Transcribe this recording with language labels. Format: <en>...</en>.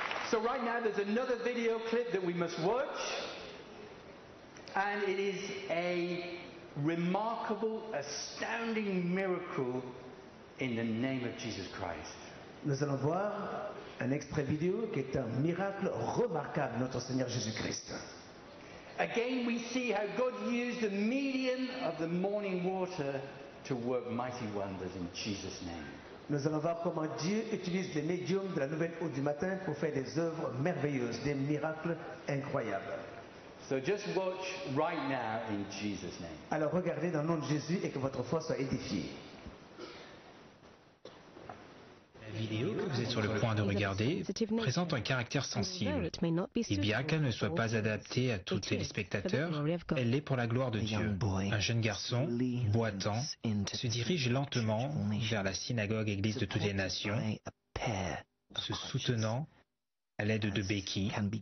<en>So right now there's another video clip that we must watch, and it is a remarkable, astounding miracle in the name of Jesus Christ.</en> <fr>Nous allons voir un extrait vidéo qui est un miracle remarquable de notre Seigneur Jésus-Christ.</fr> <en>Again, we see how God used the medium of the morning water to work mighty wonders in Jesus' name.</en> <fr>Nous allons voir comment Dieu utilise les médiums de la nouvelle eau du matin pour faire des œuvres merveilleuses, des miracles incroyables.</fr> <en>So just watch right now in Jesus' name.</en> <fr>Alors regardez dans le nom de Jésus et que votre foi soit édifiée. La vidéo que vous êtes sur le point de regarder présente un caractère sensible. Et bien qu'elle ne soit pas adaptée à tous les téléspectateurs, elle l'est pour la gloire de Dieu. Un jeune garçon, boitant, se dirige lentement vers la synagogue église de toutes les nations, se soutenant à l'aide de béquilles.</fr>